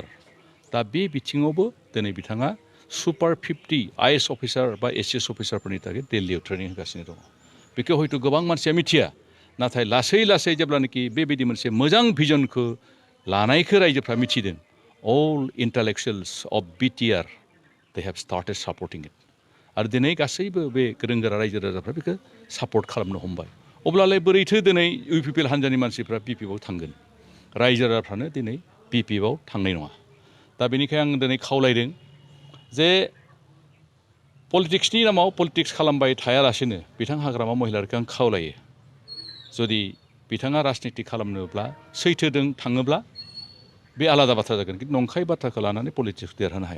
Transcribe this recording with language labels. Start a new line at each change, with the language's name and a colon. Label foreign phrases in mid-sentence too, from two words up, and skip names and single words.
Bodo: दा बे बिथिङावबो दिनै बिथाङा सुपार 50 आइएएस अफिसार बा एसिएस अफिसारफोरनि थाखाय दिल्लीयाव ट्रेनिं होगासिनो दङ। बेखौ हयथ' गोबां मानसिया मिथिया, नाथाय लासै लासै जेब्लानाखि बेबायदि मोनसे मोजां भिजनखौ लानायखौ रायजोफ्रा मिथिदों,
English: all intellectuals of BTR they have started supporting it.
Bodo: आरो दिनै गासैबो बे गोरों गोरा रायजो राजाफ्रा बेखौ सापर्ट खालामनो हमबाय। अब्लालाय बोरैथो दिनै इउपिपिएल हान्जानि मानसिफ्रा बिपिएफआव थांगोन? रायजो राजाफ्रानो दिनै बिपिएफआव थांनाय नङा। दा बेनिखायनो आं दिनै खावलायदों जे पलिटिक्सनि नामाव पलिटिक्स खालामबाय थायालासेनो बिथां हाग्रामा महिलारिखौ आं खावलायो, जुदि बिथाङा राजनिति खालामनोब्ला सैथोजों थाङोब्ला बे आलादा बाथ्रा जागोन, खिन्थु नंखाय बाथ्राखौ लानानै पलिटिक्स देरहानो हाया।